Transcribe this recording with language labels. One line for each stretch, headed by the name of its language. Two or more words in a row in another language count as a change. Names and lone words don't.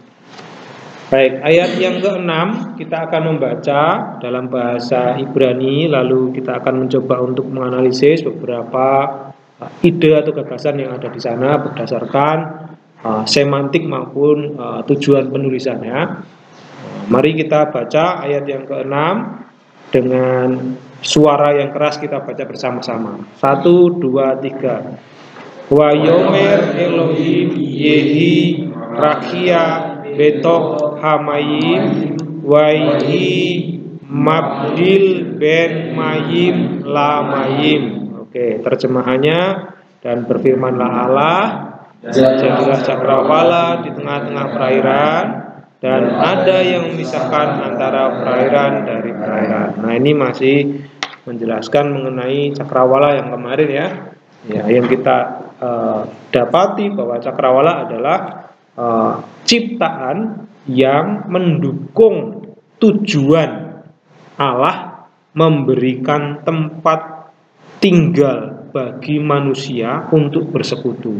Indonesian: Baik, ayat yang ke-6 kita akan membaca dalam bahasa Ibrani, lalu kita akan mencoba untuk menganalisis beberapa ide atau gagasan yang ada di sana berdasarkan semantik maupun tujuan penulisannya. Mari kita baca ayat yang ke-6 dengan suara yang keras, kita baca bersama-sama. 1, 2, 3.
Hebrew: ויאמר אלוהים יהי רקיע בתוך המים ויהי מבדיל בין מים למים.
Indonesian: Oke, terjemahannya, dan berfirmanlah Allah, jadilah cakrawala di tengah-tengah perairan, dan ada yang memisahkan antara perairan dari perairan. Nah, ini masih menjelaskan mengenai cakrawala yang kemarin ya, yang kita dapati bahwa cakrawala adalah ciptaan yang mendukung tujuan Allah memberikan tempat tinggal bagi manusia untuk bersekutu.